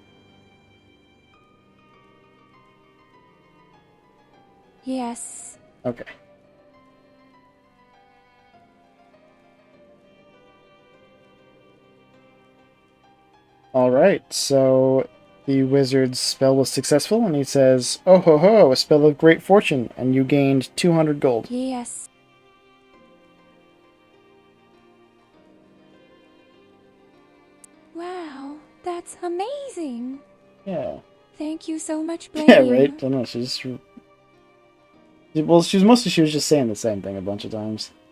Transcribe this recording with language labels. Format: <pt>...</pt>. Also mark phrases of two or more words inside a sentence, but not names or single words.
<en>Yes. Okay. Alright, so the wizard's spell was successful, and he says, "Oh ho ho, a spell of great fortune, and you gained 200 gold." Yes. Wow, that's amazing. Yeah. Thank you so much, Blaine. Yeah, right? I don't know, she's... Well, she was just saying the same thing a bunch of times.</en>